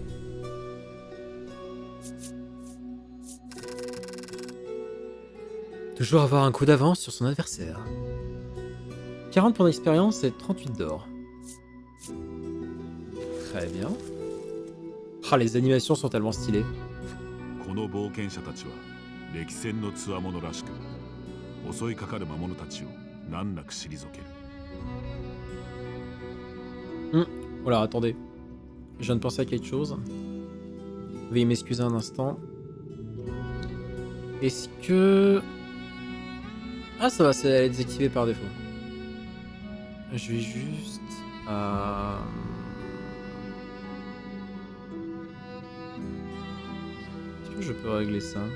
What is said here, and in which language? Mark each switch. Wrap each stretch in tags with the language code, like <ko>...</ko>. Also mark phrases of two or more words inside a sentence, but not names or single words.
<fr>Toujours avoir un coup d'avance sur son adversaire. 40 points d'expérience et 38 d'or. Très bien. Ah, les animations sont tellement stylées.</fr> <ja>この冒険者たちは歴戦の強者らしく、 襲いかかる魔物たちを難なく退ける。</ja> <fr>Voilà, attendez. Je viens de penser à quelque chose. Veuillez m'excuser un instant. Est-ce que... Ah, ça va, c'est désactivé par défaut. Je vais juste... Est-ce que je peux régler ça?</fr>